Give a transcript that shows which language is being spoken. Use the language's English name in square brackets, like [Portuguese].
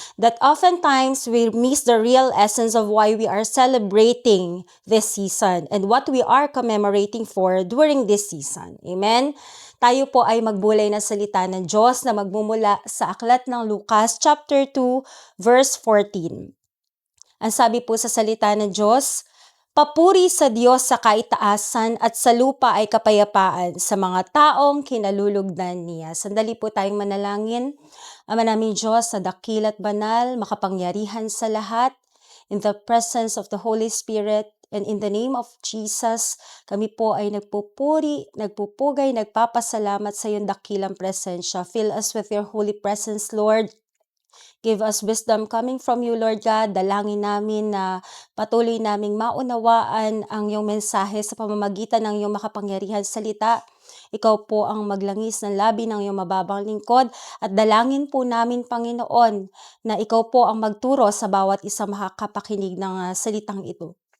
[English] That oftentimes we miss the real essence of why we are celebrating this season and what we are commemorating for during this season. Amen? [Filipino] Tayo po ay magbulay na salita ng Diyos na magmumula sa aklat ng Lucas chapter 2 verse 14. Ang sabi po sa salita ng Diyos, "Papuri sa Diyos sa kaitaasan at sa lupa ay kapayapaan sa mga taong kinalulugdan niya." Sandali po tayong manalangin. Ama naming Diyos, na dakil at banal, makapangyarihan sa lahat, [English] in the presence of the Holy Spirit, and in the name of Jesus, [Filipino] kami po ay nagpupuri, nagpupugay, nagpapasalamat sa iyong dakilang presensya. [English] Fill us with your holy presence, Lord. Give us wisdom coming from you, Lord God. [Filipino] Dalangin namin na patuloy naming maunawaan ang iyong mensahe sa pamamagitan ng iyong makapangyarihan salita. Ikaw po ang maglangis ng labi ng iyong mababang lingkod at dalangin po namin, Panginoon, na ikaw po ang magturo sa bawat isang makakapakinig ng salitang ito.